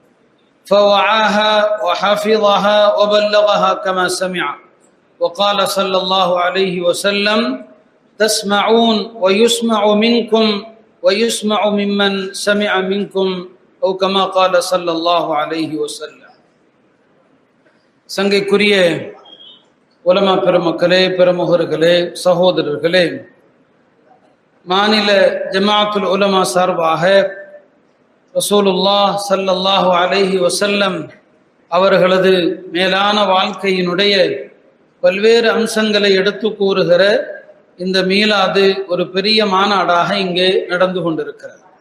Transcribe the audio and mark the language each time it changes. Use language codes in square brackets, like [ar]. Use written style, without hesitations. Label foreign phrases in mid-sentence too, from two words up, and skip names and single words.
[ar] فوعاها وحفظها وبلغها كما سمع وقال صلى الله عليه وسلم تسمعون ويسمع منكم ويسمع ممن سمع منكم أو كما قال صلى الله عليه وسلم. [ta] சங்கைக்குரிய உலமா பெருமக்களே, பெருமுகர்களே, சகோதரர்களே, மாநில ஜமாஅத்துல் உலமா சார்பாக ரசூலுல்லாஹ் [ar] صلى الله عليه وسلم [ta] அவர்களது மேலான வாழ்க்கையினுடைய பல்வேறு அம்சங்களை எடுத்து கூறுகிற இந்த மீலாது ஒரு பெரிய மாநாடாக இங்கே நடந்து கொண்டிருக்கிறது.